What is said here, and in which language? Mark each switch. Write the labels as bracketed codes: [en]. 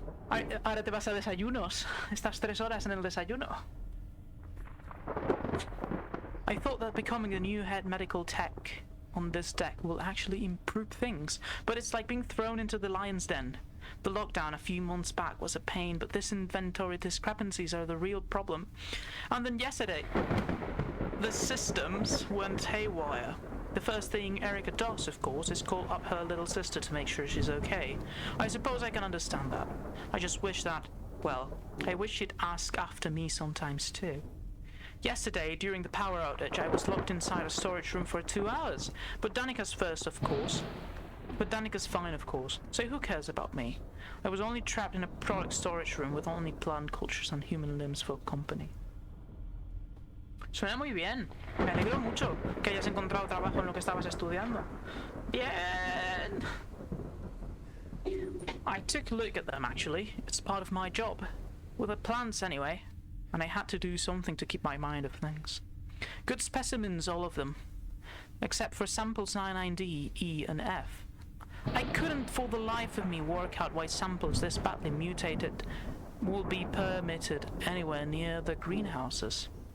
[es] Ahora te vas a desayunos. Estás 3 horas en el desayuno. [en] I thought that becoming the new head medical tech on this deck will actually improve things, but it's like being thrown into the lion's den. The lockdown a few months back was a pain, but this inventory discrepancies are the real problem. And then yesterday, the systems went haywire. The first thing Erica does, of course, is call up her little sister to make sure she's okay. I suppose I can understand that. I just wish that, well, I wish she'd ask after me sometimes too. Yesterday, during the power outage, I was locked inside a storage room for 2 hours. But Danica's first, of course. But Danica's fine, of course. So who cares about me? I was only trapped in a product storage room with only plant cultures and human limbs for company. [es] Suena muy bien. Me alegro mucho que hayas encontrado trabajo en lo que estabas estudiando. Bien. [en] I took a look at them, actually. It's part of my job. With the plants, anyway. And I had to do something to keep my mind off things. Good specimens, all of them. Except for samples 99D, E, and F. I couldn't for the life of me work out why samples this badly mutated will be permitted anywhere near the greenhouses.